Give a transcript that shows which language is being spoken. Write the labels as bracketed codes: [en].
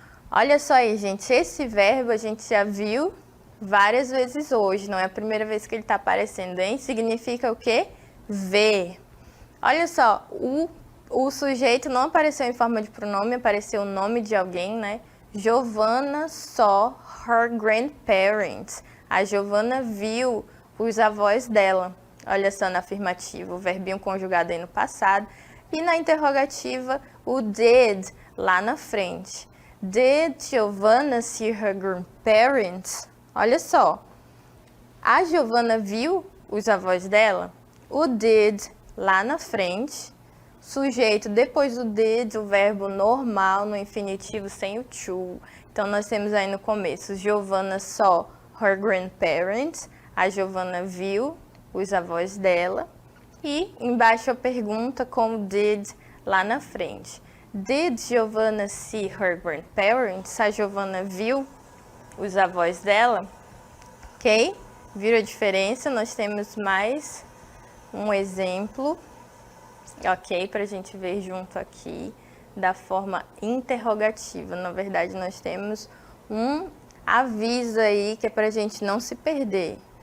[pt] Olha só aí, gente, esse verbo a gente já viu várias vezes hoje, não é a primeira vez que ele está aparecendo, hein? Significa o quê? Ver. Olha só, o sujeito não apareceu em forma de pronome, apareceu o nome de alguém, né? [en] Giovanna saw her grandparents. [pt] A Giovanna viu os avós dela. Olha só na afirmativa, o verbinho conjugado aí no passado. E na interrogativa, o did lá na frente. [en] Did Giovanna see her grandparents? [pt] Olha só, a Giovanna viu os avós dela? O did lá na frente. Sujeito depois do did, o verbo normal no infinitivo sem o to. Então, nós temos aí no começo, [en] Giovanna saw her grandparents. [pt] A Giovanna viu os avós dela. E embaixo a pergunta com o did lá na frente. [en] Did Giovanna see her grandparents? [pt] A Giovanna viu os avós dela? Ok? Viram a diferença? Nós temos mais um exemplo, ok? Para a gente ver junto aqui da forma interrogativa. Na verdade, nós temos um aviso aí que é para a gente não se perder.